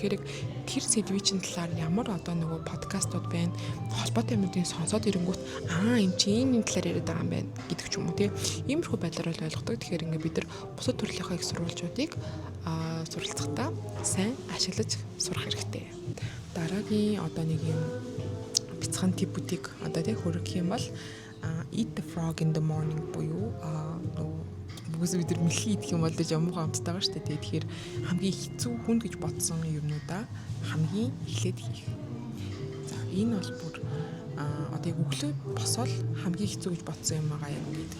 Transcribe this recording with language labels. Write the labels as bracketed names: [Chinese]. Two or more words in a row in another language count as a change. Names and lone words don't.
[Mongolian] Тэгэхээр тэр сэдвийн чинь талаар ямар одоо нөгөө подкастууд байна, холбоотой юмнуудыг сонсоод ирэнгүүт энэ чинь энэ талаар яриад байгаа юм байна гэдэг ч юм уу те. Иймэрхүү байдлаар бол ойлгодог. Тэгэхээр ингээд бид нар бусад төрлийн их сурвалжуудыг суралцахдаа сайн ашиглаж сурах хэрэгтэй. Дараагийн одоо нэг юм бяцхан типүүдийг одоо тэг хөрөх юм бол [English] eat the frog in the morning [Mongolian] буюу бүгс бид нар мэлхий идэх юм бол гэж амуугаа амттайгаа шүү дээ. Тэгэхээр хамгийн хэцүү хүнд гэж бодсон юмнуудаа хамгийн эхлээд хийх. За энэ бол бүр одоо өглөө босоод хамгийн хэцүү гэж бодсон юм байгаа юм гэдэг.